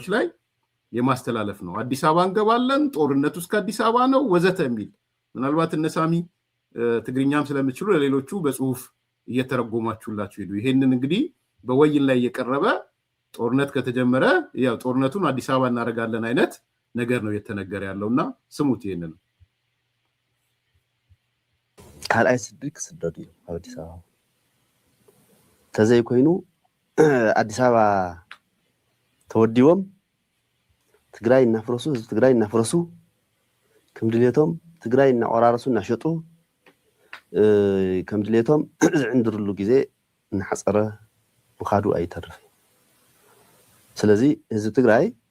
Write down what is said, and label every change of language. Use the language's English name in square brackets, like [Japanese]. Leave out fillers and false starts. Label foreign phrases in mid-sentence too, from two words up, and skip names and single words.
[Amharic] ላይ የማስተላለፍ ነው። አዲስ አበባ እንገባለን፣ ጦርነቱ እስከ አዲስ አበባ ነው ወዘተ የሚል ምናልባት እነሳሚ ትግርኛም ስለምችሉ ለሌሎቹ በጽሁፍ እየተረጎማችሁላችሁ ሄዱ። ይሄንን እንግዲህ በወይን ላይ እየቀረበ ጦርነት ከተጀመረ ያው ጦርነቱን አዲስ አበባ እናደርጋለን አይነት ነገር ነው እየተነገረ ያለውና ስሙት። ይሄንን [Tigrinya] ካልአይ ስድቅ ስደዱ አዲስ አበባ ተዘይ ኮይኑ አዲስ አበባ ተወዲዎም ትግራይ እናፍረሱ፣ ህዝብ ትግራይ እናፍረሱ፣ ከምድሌቶም ትግራይ እናቆራረሱ እናሸጡ ከምድሌቶም ዝዕንድርሉ ጊዜ እናሓፀረ ምኻዱ ኣይተርፍ። ስለዚ ህዝብ ትግራይ